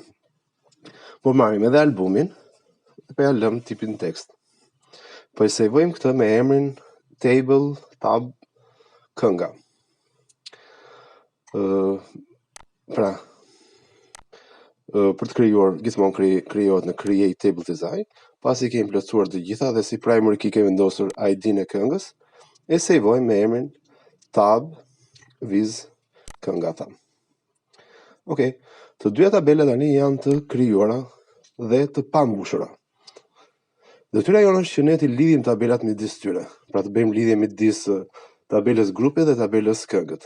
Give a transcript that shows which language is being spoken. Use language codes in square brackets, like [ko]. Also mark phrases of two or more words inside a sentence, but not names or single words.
[sq] Po marrim edhe albumin, dhe po ja lëm tipin text. Po e sejvojmë këtë me emrin table tab kënga. Pra, për të krijuar, gjithmonë krijohet në [en] create table design, [sq] pasi kemi plotësuar të gjitha dhe si [en] primary key [sq] kemi vendosur ID-n e këngës, e sejvojmë me emrin tab viz kënga tham. Okej, të dyja tabelat tani janë të krijuara dhe të pambushura. Detyra jonë është që ne të lidhim tabelat midis tyre, pra të bëjmë lidhje midis tabelës grupit dhe tabelës këngët.